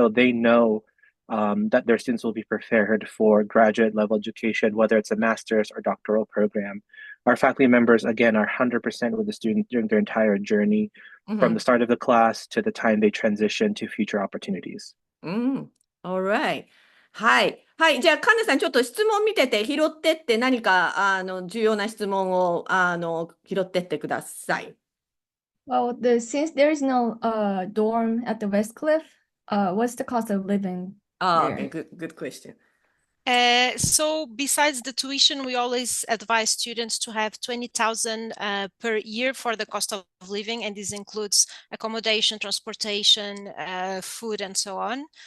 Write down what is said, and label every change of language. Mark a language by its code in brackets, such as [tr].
[en] So they know that their students will be prepared for graduate level education, whether it's a master's or doctoral program. Our faculty members, again, are 100% with the student during their entire journey, from the start of the class to the time they transition to future opportunities. All right. はい。 [ja] はい。じゃあ、カンナさん、ちょっと質問見てて、拾ってって何か、重要な質問を、拾ってってください。 [en] Well, since there is no dorm at the Westcliff, what's the cost of living there? Okay, good question. So besides the tuition, we always advise students to have 20,000 per year for the cost of living, and this includes accommodation, transportation, food, and so on.